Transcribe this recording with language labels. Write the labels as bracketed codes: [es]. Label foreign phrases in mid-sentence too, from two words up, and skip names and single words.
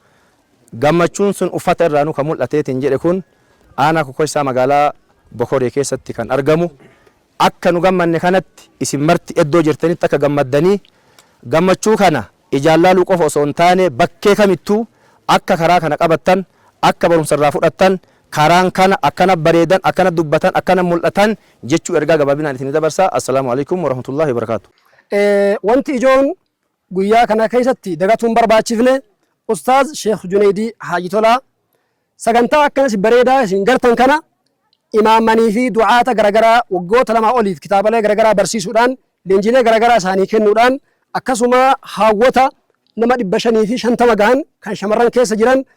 [om] gammachuun sun uffata irraanuu kan mul'ateetiin jedhe kun aanaa Kokkosaa magaalaa Bokoree keessatti kan argamu akka nu gammanne kanatti isin marti iddoo jirtanitti akka gammaddanii gammachuu kana ijaallaaluu qofa osoo hin taane bakkee kamittuu akka karaa kana qabattan akka barumsa irraa fudhattan karaan kana akkana bareedan akkana dubbatan akkana mul'atan jechuu ergaa gabaabinaan isin dabarsa. [ar] السلام عليكم ورحمة الله وبركاته. [om] Wanti ijoon guyyaa kana keessatti dagatuun barbaachifne Ustaaz Sheekh Junaydii Haaji Tolaa sagantaa akkanas bareedaa isin gartan kana imaammanii fi du'aata garaagaraa waggoota lamaa oliif kitaabalee garaagaraa barsiisuudhaan leenjilee garaagaraa isaanii kennuudhaan akkasuma haawwata nama 550 gahan kan shamarran keessa jiran